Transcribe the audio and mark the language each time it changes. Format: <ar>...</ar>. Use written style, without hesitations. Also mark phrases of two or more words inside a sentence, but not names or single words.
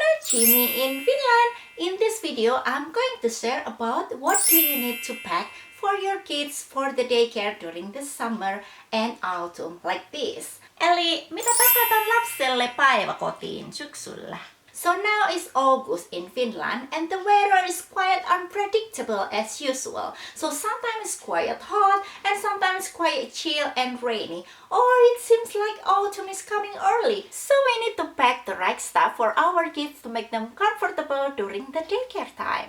<en>Jimmy in Finland. In this video, I'm going to share about what do you need to pack for your kids for the daycare during the summer and autumn like this.</en> <fi>Eli mitä pakataan lapselle päiväkotiin syksyllä?</fi> <en>So now it's August in Finland and the weather is quite unpredictable as usual. So sometimes it's quite hot and sometimes quite chill and rainy. Or it seems like autumn is coming early. So we need to pack the right stuff for our kids to make them comfortable during the daycare time.</en>